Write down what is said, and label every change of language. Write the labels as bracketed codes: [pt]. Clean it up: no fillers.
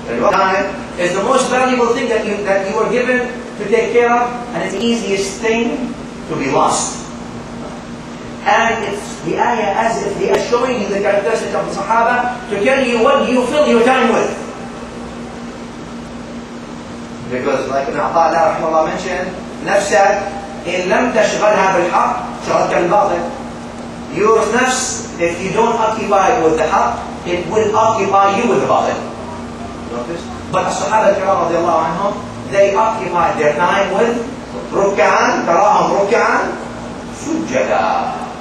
[en] Time is the most valuable thing that you are given to take care of, and it's the easiest thing to be lost. And it's the ayah as if they are showing you the characteristics of the Sahaba to tell you what you fill your time with. Because like Ibn Ata'ala rahimahullah mentioned, [ar] نفسك إن لم تشغلها بالحق شغلتك بالباطل. [en] Your nafs, if you don't occupy with the haqq, it will occupy you with the batil. Notice? But the Sahaba al-Kiram radiallahu anhum, they occupied their time with ruk'an, [ar] تراهم ركعا سجدا.